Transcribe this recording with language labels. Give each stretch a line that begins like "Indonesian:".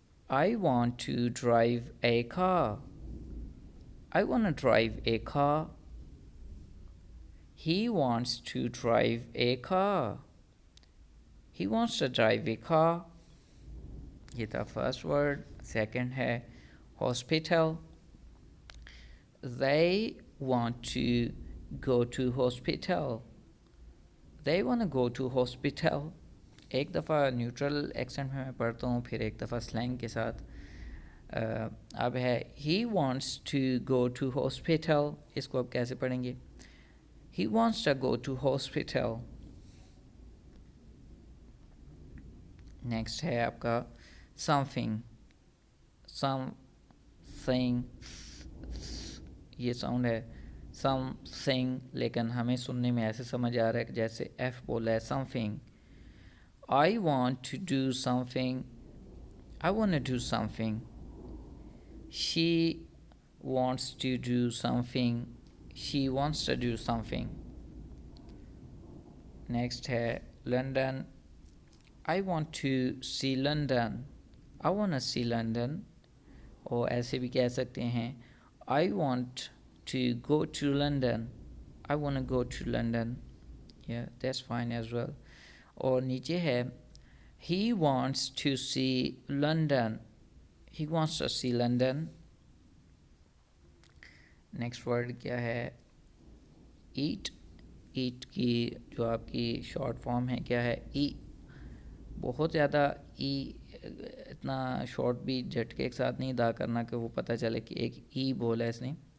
English: I want to drive a car. I want to drive a car. He wants to drive a car. He wants to drive a car.
Urdu: یہ تھا first word. Second ہے hospital.
English: They want to go to hospital. They want to go to hospital.
Urdu: ایک دفعہ neutral accent میں پڑھتا ہوں، پھر ایک دفعہ سلینگ کے ساتھ. اب ہے
English: he wants to go to hospital.
Urdu: اس کو اب کیسے پڑھیں گے؟
English: he wants to go to hospital.
Urdu: Next ہے آپ کا something. something یہ ساؤنڈ ہے something، لیکن ہمیں سننے میں ایسے سمجھ آ رہا ہے کہ جیسے ایف بولا ہے something.
English: I want to do something. I want to do something. She wants to do something. She wants to do something.
Urdu: Next ہے London.
English: I want to see London. I want to see London.
Urdu: اور ایسے بھی کہہ سکتے ہیں
English: I want to go to London. I want to go to London. Yeah, that's fine as well.
Urdu: اور نیچے ہے
English: he wants to see London. He wants to see London.
Urdu: Next word کیا ہے؟ eat. eat کی جو آپ کی short form ہے کیا ہے؟ ای. بہت زیادہ ای اتنا شارٹ بھی جھٹکے کے ساتھ نہیں ادا کرنا کہ وہ پتہ چلے کہ ایک ای بولا ہے اس نے.